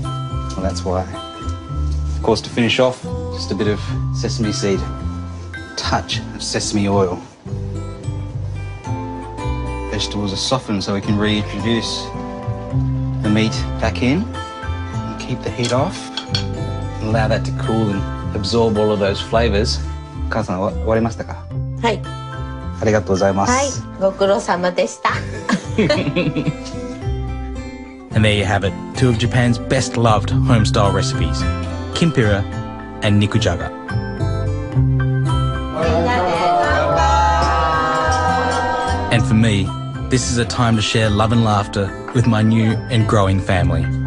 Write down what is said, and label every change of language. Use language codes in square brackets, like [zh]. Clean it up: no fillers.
[en] Well, that's why. Of course, to finish off, just a bit of sesame seed, touch of sesame oil. Vegetables are softened so we can reintroduce the meat back in. Keep the heat off and allow that to cool and absorb all of those flavors. [ja] 母さん、終わりましたか？はい。ありがとうございます。はい、ご苦労様でした。 [en] And there you have it, 2 of Japan's best loved home-style recipes, kimpira and nikujaga. And for me, this is a time to share love and laughter with my new and growing family.